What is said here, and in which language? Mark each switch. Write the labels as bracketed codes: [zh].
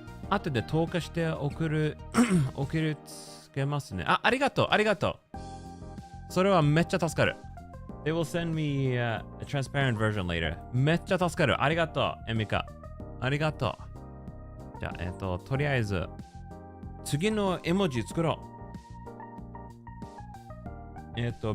[ja] 後で投下して送るつけますね。ありがとう。それはめっちゃ助かる。 [en] They will send me a transparent version later. [ja] めっちゃ助かる。ありがとう、エミカ。ありがとう。じゃあ、とりあえず、次の絵文字作ろう。